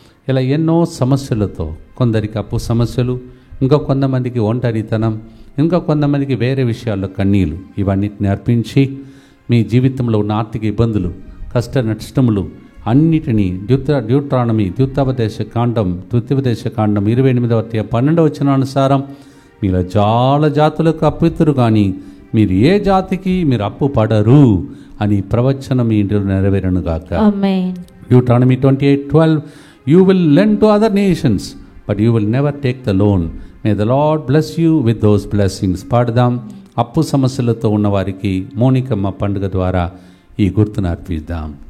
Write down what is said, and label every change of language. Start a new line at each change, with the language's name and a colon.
Telugu: ఇలా ఎన్నో సమస్యలతో, కొందరికి అప్పు సమస్యలు, ఇంకా కొంతమందికి ఒంటరితనం, ఇంకా కొంతమందికి వేరే విషయాల్లో కన్నీళ్ళు, ఇవన్నిటిని అర్పించి మీ జీవితంలో ఉన్న ఆర్థిక ఇబ్బందులు, కష్ట నష్టములు అన్నిటినీ ద్వితీయోపదేశ కాండం 28:12 అనుసారం మీలో చాలా జాతులకు అప్పితురు, కానీ మీరు ఏ జాతికి మీరు అప్పు పడరు అని ప్రవచనం మీ ఇంటిలో నెరవేరునుగాక. ఆమేన్.
English: Deuteronomy 28:12 You will lend to other nations, but you will never take the loan. May the Lord bless you with those blessings.
Telugu: పాడదాం. అప్పు సమస్యలతో ఉన్నవారికి మోనికమ్మ పండుగ ద్వారా ఈ గుర్తును అర్పిద్దాం.